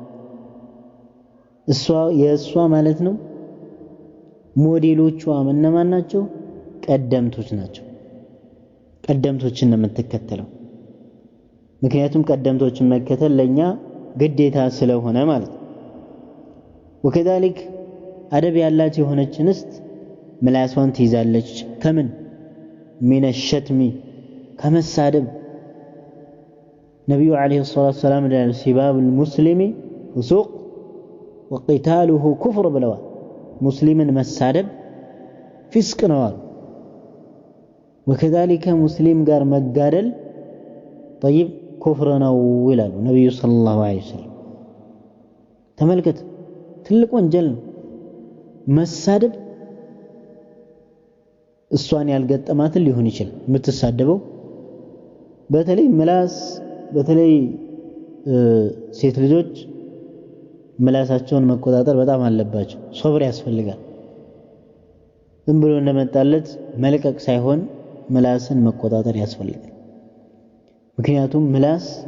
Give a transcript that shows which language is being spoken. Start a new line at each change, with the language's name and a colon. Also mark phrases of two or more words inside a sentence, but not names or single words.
Amharic: የእሷ ማለት ነው ሞዴሎቿ እነማን ናቸው ቀደምቶች ናቸው ቀደምቶችን ነው የምትከተለው ምክንያቱም ቀደምቶችን መከተል ለኛ ግዴታ ስለሆነ ማለት ወከዛሊክ አደብ ያላት የሆነች እንስት ምላሷን ትይዛለች ከምን
Arabic: من الشتم
Amharic: ከመሳደብ ነብዩ አለይሂ ሰላቱ ሰላም
Arabic: سباب المسلم فسوق وقتاله كفر
Amharic: ብለዋል ሙስሊምን መሳደብ ፊስቅ ነው ወከዛሊከ ሙስሊም ጋር መጋደል
Arabic: طيب كفر
Amharic: ነው ይላሉ ነብዩ ሰለላሁ ዐለይሂ ወሰለም ተመልከት ትልቅ ወንጀል ነው መሳደብ እሷን ያልገጠማትን ሊሆን ይችላል የምትሳደበው በተለይ ሴት ልጆች ምላሳቸውን መቆጣጠር በጣም አለባቸው ሶብር ያስፈልጋል ዝም ብሎ እንደመጣለት መልቀቅ ሳይሆን ምላስን መቆጣጠር ያስፈልጋል ምክንያቱም ምላስ